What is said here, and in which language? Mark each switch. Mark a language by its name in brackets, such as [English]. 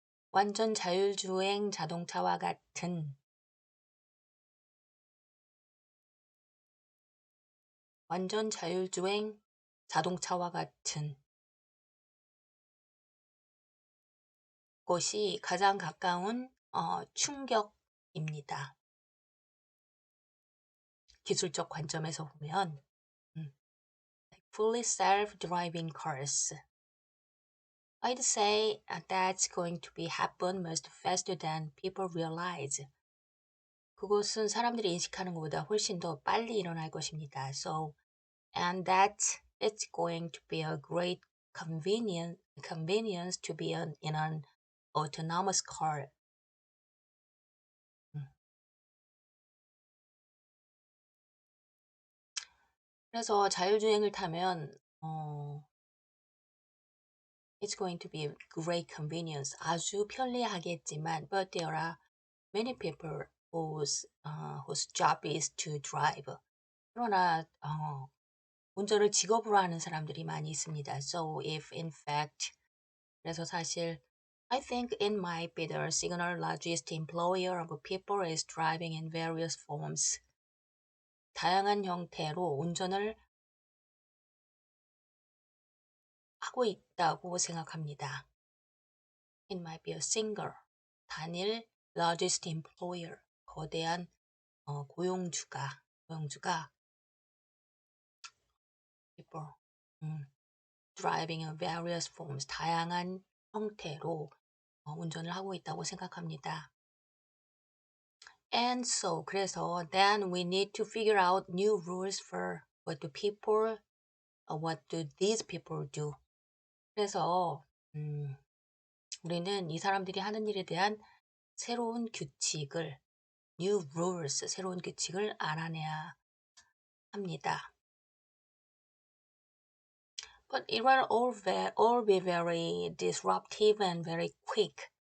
[Korean] 완전 자율주행 자동차와 같은 완전 자율주행 자동차와 같은 것이 가장 가까운 충격입니다. 기술적 관점에서 보면 [English] fully self-driving cars. I'd say that's going to be happen much faster than people realize. [Korean] 그것은 사람들이 인식하는 것보다 훨씬 더 빨리 일어날 것입니다. [English] And it's going to be a great convenience to be in an autonomous car. [Korean] 그래서 자율주행을 타면 [English] it's going to be a great convenience. [Korean] 아주 편리하겠지만, [English] but there are many people whose job is to drive. [Korean] 그러나 운전을 직업으로 하는 사람들이 많이 있습니다. [English] So if in fact [Korean] 그래서 사실 [English] I think it might be the single largest employer of people is driving in various forms. [Korean] 다양한 형태로 운전을 하고 있다고 생각합니다. [English] It might be a single, 단일 largest employer, [Korean] 거대한 고용주가 [English] people, driving in various forms, [Korean] 다양한 형태로 운전을 하고 있다고 생각합니다. [English] And so, [Korean] 그래서 [English] then we need to figure out new rules for what do these people do. [Korean] 그래서 우리는 이 사람들이 하는 일에 대한 새로운 규칙을 [English] new rules, [Korean] 새로운 규칙을 알아내야 합니다. [English] But it will all be very disruptive and very quick.